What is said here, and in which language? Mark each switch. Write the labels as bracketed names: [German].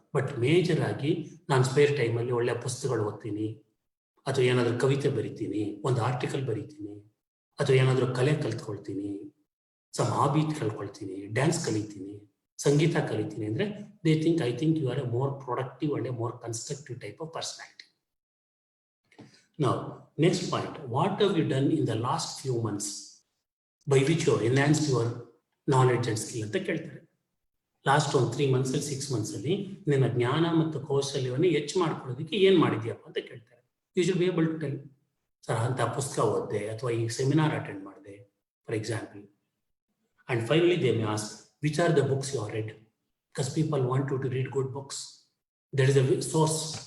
[Kannada] But major ಆಗಿ ನಾನು spare ಟೈಮಲ್ಲಿ ಒಳ್ಳೆ ಪುಸ್ತಕಗಳು ಓದ್ತೀನಿ, ಅಥವಾ ಏನಾದರೂ ಕವಿತೆ ಬರಿತೀನಿ, ಒಂದು ಆರ್ಟಿಕಲ್ ಬರಿತೀನಿ, ಅಥವಾ ಏನಾದರೂ ಕಲೆ ಕಲ್ತ್ಕೊಳ್ತೀನಿ, ಸಮ್ ಹಾಬಿ ಕಲ್ತ್ಕೊಳ್ತೀನಿ, ಡ್ಯಾನ್ಸ್ ಕಲಿತೀನಿ, ಸಂಗೀತ ಕಲಿತೀನಿ ಅಂದರೆ [English] They think I think you are a more productive and a more constructive type of personality. Now, next point, what have you done in the last few months by which you have enhanced your knowledge and skill [Kannada] ಅಂತ ಕೇಳ್ತಾರೆ. Last ಒಂದು 3 months 6 months ಅಲ್ಲಿ ನಿಮ್ಮ ಜ್ಞಾನ ಮತ್ತು ಕೌಶಲ್ಯವನ್ನು ಹೆಚ್ಚು ಮಾಡ್ಕೊಳ್ಳೋದಕ್ಕೆ ಏನು ಮಾಡಿದ್ಯಪ್ಪ ಅಂತ ಕೇಳ್ತಾರೆ. [English] you should be able to tell, [Kannada] sir ಅಂತ ಪುಸ್ತಕ ಓದಿದೆ ಅಥವಾ ಈ ಸೆಮಿನಾರ್ ಅಟೆಂಡ್ ಮಾಡಿದೆ for example. [English] And finally they may ask which are the books you are read, because people want to read good books. That is a source.